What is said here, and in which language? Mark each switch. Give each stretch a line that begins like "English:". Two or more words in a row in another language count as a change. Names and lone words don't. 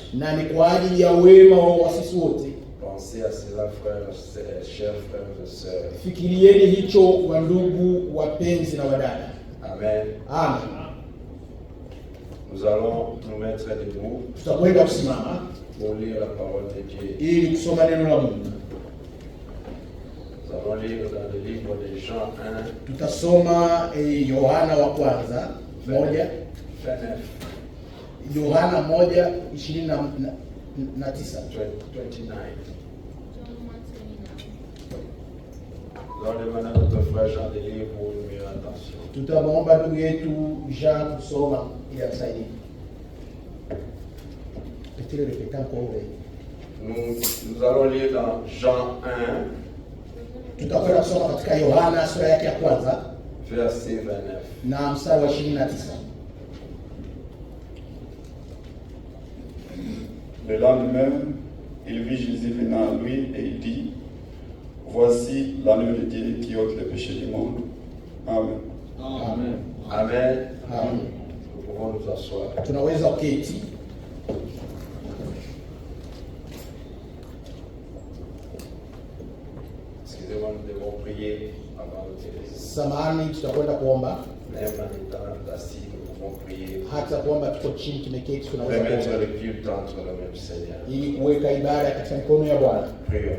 Swahili: na ni kwa ajili ya wema wa sisi wote.
French: Pensez à cela, frères, chers frères et sœurs.
Swahili: Fikirieni hicho, wa ndugu wapenzi na wadada. Amen. Amen.
French: Nous allons nous mettre debout
Swahili: Tutakwenda kusimama
French: pour lire la parole de Dieu.
Swahili: ili kusoma neno la Mungu.
French: Nous allons lire dans le livre de Jean 1,
Swahili: Tutasoma Yohana wa kwanza 1,
French: fin 9,
Swahili: Yohana 1:29. 29.
French: Nous allons demander à notre frère Jean de lire pour une meilleure attention.
Swahili: Tutamwomba ndugu yetu Jean kusoma ili atusaidie.
French: Peut-il répéter encore? Nous allons lire dans Jean 1,
Swahili: Tutakwenda kusoma katika Yohana sura yake ya kwanza
French: verset 29.
Swahili: na mstari wa 29.
French: Le lendemain, il vit Jésus venant à lui et il dit, voici l'agneau de Dieu qui ôte le péché du monde. Amen. Amen. Amen. Amen. Nous pouvons nous asseoir.
Swahili: Tunaweza kuketi.
French: Excusez-moi, nous devons prier avant de terminer.
Swahili: Samahani, tutakwenda kuomba.
French: Même en étant assis, nous pouvons prier.
Swahili: Hata kuomba tuko chini tumeketi, tunaweza
French: Remettre
Swahili: kuomba
French: le culte entre les mains du Seigneur.
Swahili: ili kuweka ibada katika mikono ya Bwana.
French: Prions.